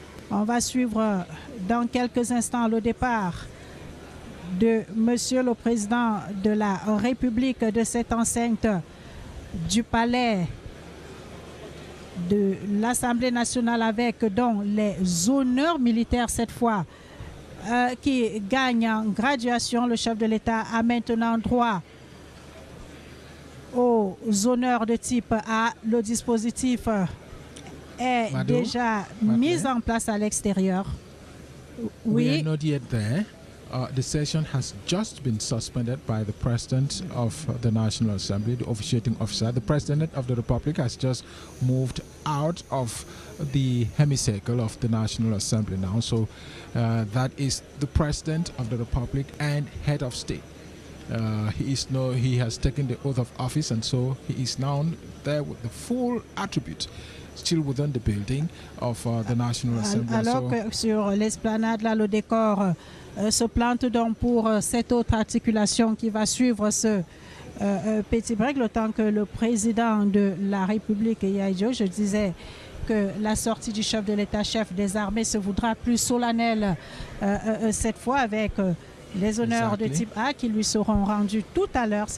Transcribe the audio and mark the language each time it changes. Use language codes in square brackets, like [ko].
[fr] On va suivre dans quelques instants le départ de Monsieur le Président de la République de cette enceinte du palais de l'Assemblée nationale, avec donc les honneurs militaires cette fois qui gagne en graduation. Le chef de l'État a maintenant droit aux honneurs de type A. Le dispositif est déjà mis en place à l'extérieur. [en] We are [fr] Oui. [en] not yet there. The session has just been suspended by the President of the National Assembly, the officiating officer. The President of the Republic has just moved out of the hemicycle of the National Assembly now. So that is the President of the Republic and Head of State. He has taken the oath of office, and so he is now there with the full attribute, still within the building of the National Assembly. [fr] Alors que sur l'esplanade, là, le décor se plante donc pour cette autre articulation qui va suivre ce petit break, le temps que le président de la République, Yaïdjo, je disais que la sortie du chef de l'État-chef des armées se voudra plus solennelle cette fois, avec les honneurs de type A qui lui seront rendus tout à l'heure.